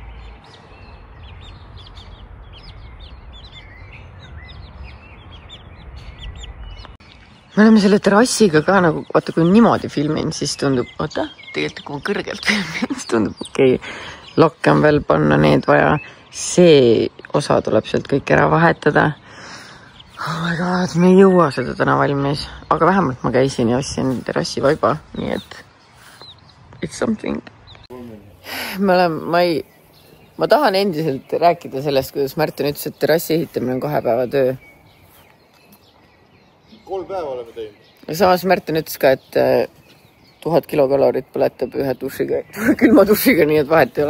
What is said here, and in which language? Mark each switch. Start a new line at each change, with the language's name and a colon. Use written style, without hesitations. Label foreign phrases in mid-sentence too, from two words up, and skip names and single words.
Estonian: Me oleme selle terrassiga ka nagu, vaata kui niimoodi filmin, siis tundub, tegelikult kui ma kõrgelt filmin, siis tundub okei, lakke on veel panna, need vaja, see osa tuleb sealt kõik ära vahetada.
English: Oh my god,
Estonian: me ei jõua seda täna valmis, aga vähemalt ma käisin ja ostsin terrassi vaiba, nii et
English: it's something.
Estonian: Ma tahan endiselt rääkida sellest, kuidas Märten ütles, et terrassi ehitamine on 2 päeva töö. 3 päeva oleme teinud. Ja samas Märten ütles ka, et 1000 kilokalorit põletab ühe dušiga, külma dušiga, nii et vahet ei ole.